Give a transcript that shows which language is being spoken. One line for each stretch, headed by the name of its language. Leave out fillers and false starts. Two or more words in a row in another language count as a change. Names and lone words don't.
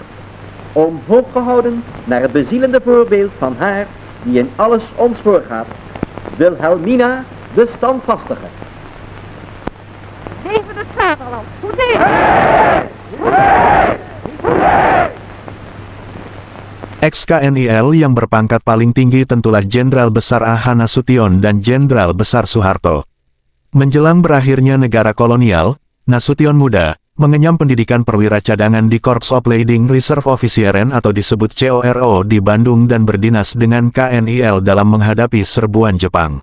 Dutch: Omhoog gehouden naar het bezielende voorbeeld van haar die in alles ons voorgaat. Wilhelmina de Standvastige. Leven het vaderland! Hoezee!
Indonesian: Ex-KNIL yang berpangkat paling tinggi tentulah Jenderal Besar A.H. Nasution dan Jenderal Besar Soeharto. Menjelang berakhirnya negara kolonial, Nasution muda, mengenyam pendidikan perwira cadangan di Corps of Leading Reserve Officieren atau disebut CORO di Bandung dan berdinas dengan KNIL dalam menghadapi serbuan Jepang.